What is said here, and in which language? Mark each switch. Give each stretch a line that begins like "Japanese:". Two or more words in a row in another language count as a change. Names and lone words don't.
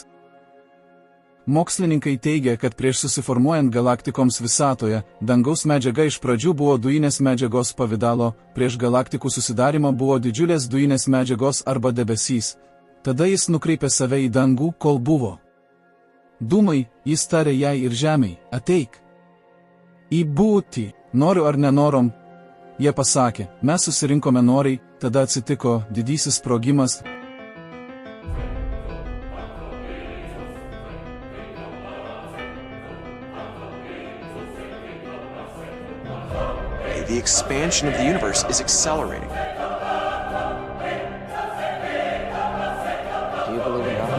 Lithuanian: Mokslininkai teigia, kad prieš susiformuojant galaktikoms visatoje, dangaus medžiaga iš pradžių buvo dujinės medžiagos pavidalo, prieš galaktikų susidarimą buvo didžiulės dujinės medžiagos arba debesys. Tada jis nukreipė save į dangų, kol buvo dūmai, jis tarė jai ir žemei, ateik į būtį, noriu ar nenorom. Jie pasakė, mes susirinkome noriai, tada atsitiko didysis sprogimas.
English: The expansion of the universe is accelerating. Do you believe in God?